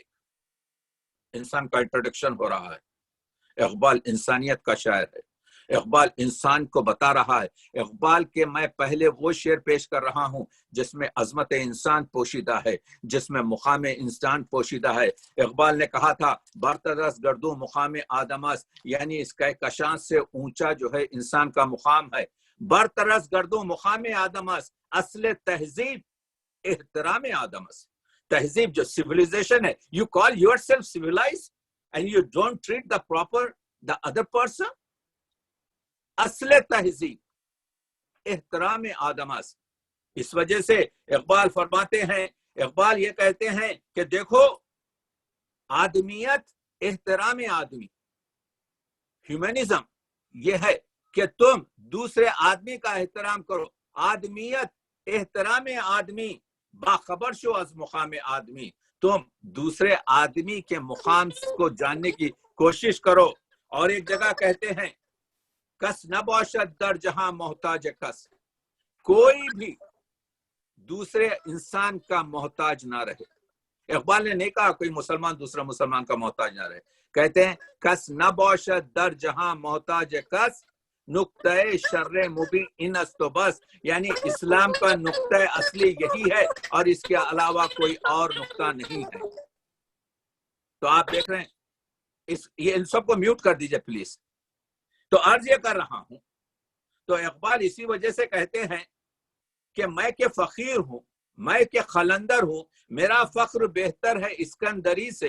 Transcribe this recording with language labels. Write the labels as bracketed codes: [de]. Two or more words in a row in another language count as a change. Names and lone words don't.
[ur] انسان کا انٹروڈکشن ہو رہا ہے. اقبال انسانیت کا شاعر ہے. اقبال انسان کو بتا رہا ہے. اقبال کے میں پہلے وہ شعر پیش کر رہا ہوں جس میں عظمت انسان پوشیدہ ہے، جس میں مقام انسان پوشیدہ ہے. اقبال نے کہا تھا [fa] برترس گردوں مقام آدم است، [ur] یعنی اس کہکشاں سے اونچا جو ہے انسان کا مقام ہے. [fa] برترس گردوں مقام آدم است، اصل تہذیب احترام آدم است. [ur] تہذیب جو civilization ہے، [en] you call yourself civilized and you don't treat the other person. [fa] اصل تہذیب احترام آدم است. [ur] اس وجہ سے اقبال فرماتے ہیں، اقبال یہ کہتے ہیں کہ دیکھو [fa] آدمیت احترام آدمی، [ur] ہیومنزم یہ ہے کہ تم دوسرے آدمی کا احترام کرو. [fa] آدمیت احترام آدمی، باخبر شو از مقام آدمی. [ur] تم دوسرے آدمی کے مقام کو جاننے کی کوشش کرو اور ایک جگہ کہتے ہیں [fa] کس نہ باشد در جہاں محتاج کس، [ur] کوئی بھی دوسرے انسان کا محتاج نہ رہے۔ اقبال نے نہیں کہا کوئی مسلمان دوسرا مسلمان کا محتاج نہ رہے، کہتے ہیں [fa] کس نہ باشد در جہاں محتاج کس، نقطۂ شر مبین ان است و بس، [ur] یعنی اسلام کا نقطۂ اصلی یہی ہے اور اس کے علاوہ کوئی اور نقطہ نہیں ہے۔ تو آپ دیکھ رہے ہیں یہ ان سب کو میوٹ کر دیجئے پلیز۔ تو عرض یہ کر رہا ہوں، تو اقبال اسی وجہ سے کہتے ہیں کہ [fa] میں کہ فقیر ہوں، میں کہ خلندر ہوں، [ur] میرا فخر بہتر ہے اسکندری سے۔